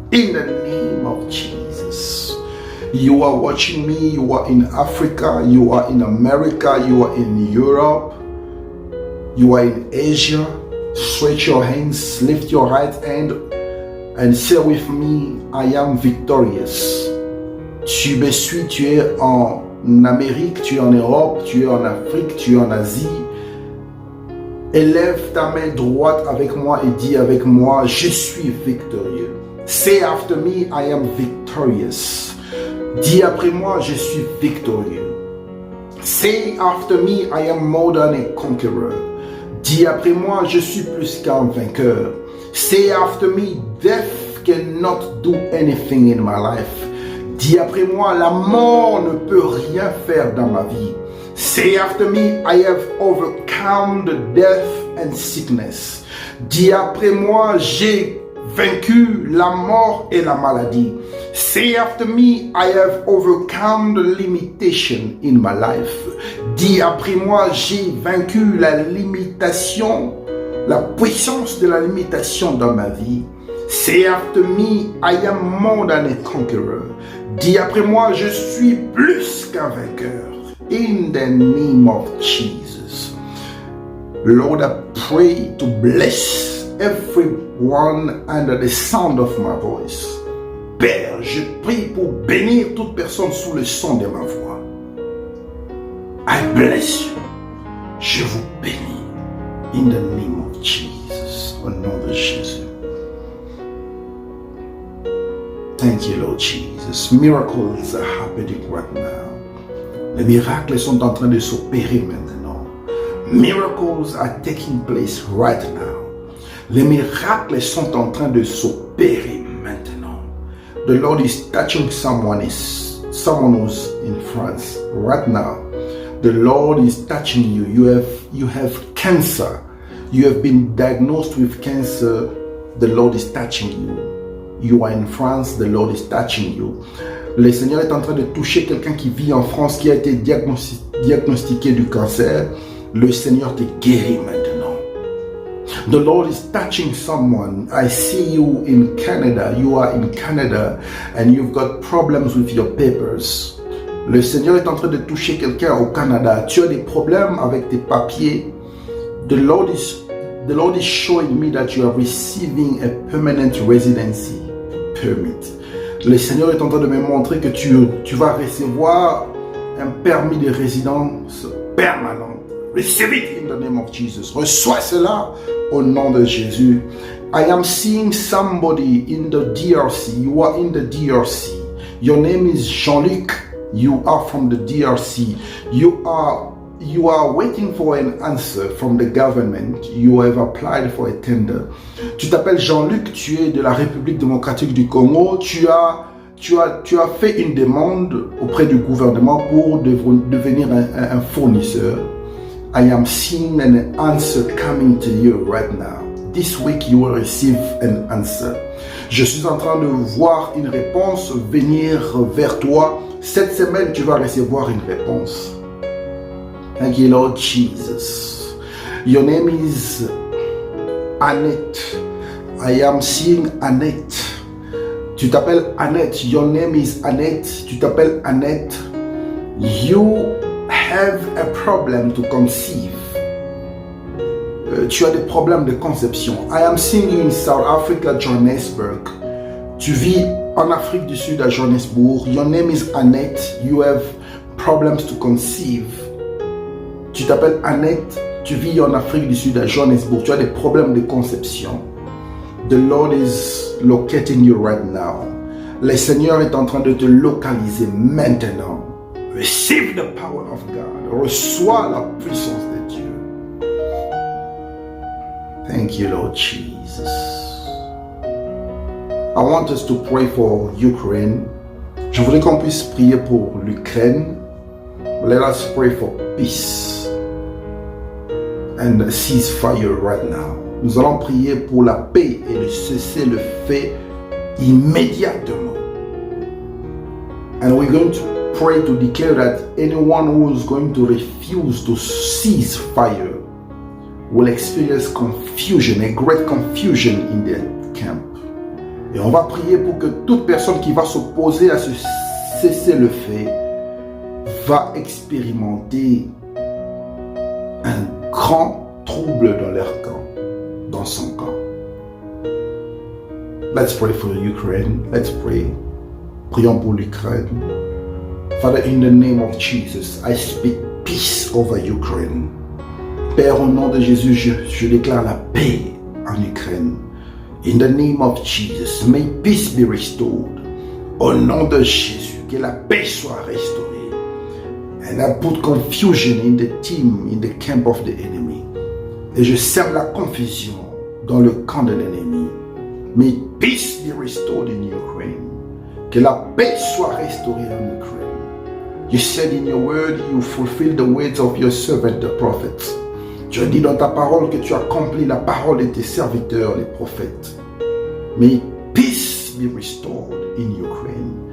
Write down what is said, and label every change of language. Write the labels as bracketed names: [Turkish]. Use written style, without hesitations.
[English] In the name of Jesus. You are watching me, you are in Africa, you are in America, you are in Europe, you are in Asia. Stretch your hands, lift your right hand and say with me, I am victorious. [French] Tu me suis, tu es en Amérique, tu es en Europe, tu es en Afrique, tu es en Asie. Élève ta main droite avec moi et dis avec moi, je suis victorieux. [English] Say after me, I am victorious. [French] Dis après moi, je suis victorieux. [English] Say after me, I am more than a conqueror. [French] Dis après moi, je suis plus qu'un vainqueur. [English] Say after me, death cannot do anything in my life. [French] Dis après moi, la mort ne peut rien faire dans ma vie. [English] Say after me, I have overcome the death and sickness. [French] Dis après moi, j'ai vaincu la mort et la maladie. [English] Say after me, I have overcome the limitation in my life. [French] Dis après moi, j'ai vaincu la limitation, la puissance de la limitation dans ma vie. [English] Say after me, I am more than a conqueror. [French] Dis après moi, je suis plus qu'un vainqueur. [English] In the name of Jesus. Lord, I pray to bless everyone under the sound of my voice. [French] Père, je prie pour bénir toute personne sous le son de ma voix. [English] I bless you. [French] Je vous bénis. [English] In the name of Jesus. [French] Au nom de Jésus. [English] Thank you, Lord Jesus. Miracles are happening right now. [French] Les miracles sont en train de s'opérer maintenant. [English] Miracles are taking place right now. [French] Les miracles sont en train de s'opérer maintenant. [English] The Lord is touching someone who's in France right now. The Lord is touching you. You have cancer. You have been diagnosed with cancer. The Lord is touching you. You are in France. The Lord is touching you. [French] Le Seigneur est en train de toucher quelqu'un qui vit en France, qui a été diagnostiqué du cancer. Le Seigneur te guérit maintenant. [English] The Lord is touching someone. I see you in Canada. You are in Canada and you've got problems with your papers. [French] Le Seigneur est en train de toucher quelqu'un au Canada. Tu as des problèmes avec tes papiers. [English] The Lord is showing me that you are receiving a permanent residency permit. [French] Le Seigneur est en train de me montrer que tu vas recevoir un permis de résidence permanent. [English] Receive it in the name of Jesus. [French] Reçois cela au nom de Jésus. [English] I am seeing somebody in the DRC. You are in the DRC. Your name is Jean-Luc. You are from the DRC. You are waiting for an answer from the government. You have applied for a tender. [French] Tu t'appelles Jean-Luc, tu es de la République démocratique du Congo. Tu as fait une demande auprès du gouvernement pour devenir un fournisseur. [English] I am seeing an answer coming to you right now. This week you will receive an answer. [French] Je suis en train de voir une réponse venir vers toi. Cette semaine, tu vas recevoir une réponse. [English] Thank you, Lord Jesus. Your name is Annette. I am seeing Annette. [French] Tu t'appelles Annette. [English] Your name is Annette. [French] Tu t'appelles Annette. [English] You have a problem to conceive. [French] Tu as des problèmes de conception. [English] I am seeing you in South Africa, Johannesburg. [French] Tu vis en Afrique du Sud à Johannesburg. [English] Your name is Annette. You have problems to conceive. [French] Tu t'appelles Annette. Tu vis en Afrique du Sud à Johannesburg. Tu as des problèmes de conception. [English] The Lord is locating you right now. [French] Le Seigneur est en train de te localiser maintenant. [English] Receive the power of God. [French] Reçois la puissance de Dieu. [English] Thank you, Lord Jesus. I want us to pray for Ukraine. [French] Je voudrais qu'on puisse prier pour l'Ukraine. [English] Let us pray for peace and ceasefire right now. [French] Nous allons prier pour la paix et le cessez-le-feu immédiatement. [English] And we're going to pray to declare that anyone who is going to refuse to cease fire will experience confusion, a great confusion in their camp. [French] Et on va prier pour que toute personne qui va s'opposer à ce cessez-le-feu va expérimenter un grand trouble dans leur camp, dans son camp. [English] Let's pray for Ukraine. Let's pray. [French] Prions pour l'Ukraine. [English] Father, in the name of Jesus, I speak peace over Ukraine. [French] Père, au nom de Jésus, je déclare la paix en Ukraine. [English] In the name of Jesus, may peace be restored. [French] Au nom de Jésus, que la paix soit restaurée. [English] And I put confusion in the team, in the camp of the enemy. [French] Et je sème la confusion dans le camp de l'ennemi. [English] May peace be restored in Ukraine. [French] Que la paix soit restaurée en Ukraine. [English] You said in your word, you fulfill the words of your servant, the prophets. [French] Tu as dit dans ta parole que tu accomplis la parole de tes serviteurs, les prophètes. [English] May peace be restored in Ukraine.